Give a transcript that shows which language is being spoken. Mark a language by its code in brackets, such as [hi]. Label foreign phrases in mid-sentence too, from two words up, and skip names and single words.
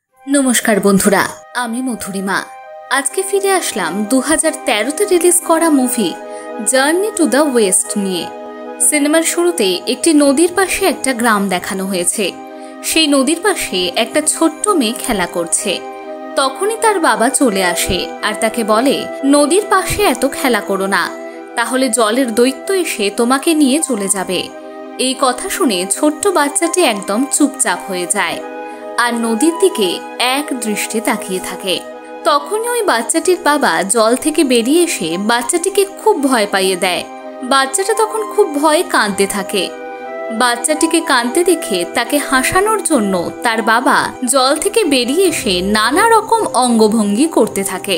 [bn] নমস্কার বন্ধুরা আমি মধুরিমা আজ কে ফিরে আসলাম 2013 রিলিজ করা মুভি জার্নি টু দ্য ওয়েস্ট নিয়ে। সিনেমার শুরুতে একটি নদীর পাশে একটা গ্রাম দেখানো হয়েছে। সেই নদীর পাশে একটা ছোট্ট মেয়ে খেলা করছে। তখনই তার বাবা চলে আসে আর তাকে বলে নদীর পাশে এত খেলা করো না, তাহলে জলের দৈত্য এসে তোমাকে নিয়ে চলে যাবে। এই কথা শুনে ছোট্ট বাচ্চাটি একদম চুপচাপ হয়ে যায় আর নদীর দিকে এক দৃষ্টি তাকিয়ে থাকে। তখনই ওই বাচ্চাটির বাবা জল থেকে বেরিয়ে এসে বাচ্চাটিকে খুব ভয় পাইয়ে দেয়। বাচ্চাটা তখন খুব ভয়ে কাঁদতে থাকে। বাচ্চাটিকে কাঁদতে দেখে তাকে হাসানোর জন্য তার বাবা জল থেকে বেরিয়ে এসে নানা রকম অঙ্গভঙ্গি করতে থাকে।